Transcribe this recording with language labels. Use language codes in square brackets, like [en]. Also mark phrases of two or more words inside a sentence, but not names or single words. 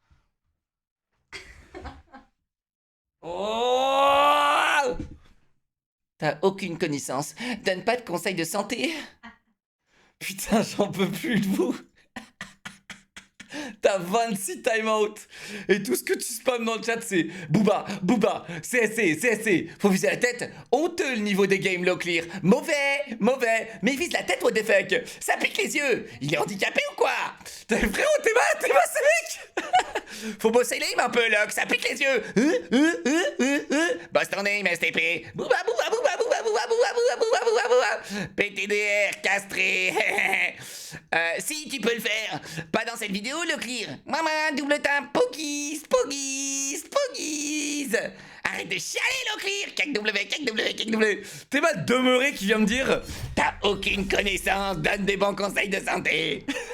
[fr] Oh, t'as aucune connaissance, donne pas de conseils de santé. Putain, j'en peux plus de vous. T'as 26 timeout. Et tout ce que tu spams dans le chat, c'est Booba, Booba, CSC, CSC. Faut viser la tête. Honteux le niveau des games low clear. Mauvais, mauvais. Mais il vise la tête, [en] what the fuck. [fr] Ça pique les yeux. Il est handicapé ou quoi? Frérot, t'es mal, ce mec. Faut bosser l'aim un peu, Locke. Ça pique les yeux. Boss ton aim, STP. Booba, Booba, Booba, Booba, Booba, Booba, Booba, Booba, Booba, Booba. PTDR, castré. Si, tu peux le faire. Pas dans cette vidéo, le clear. Maman, double tap, Poggies, Poggies, Poggies. Arrête de chialer, le clear. Cac W. T'es mal demeuré qui vient me dire t'as aucune connaissance, donne des bons conseils de santé.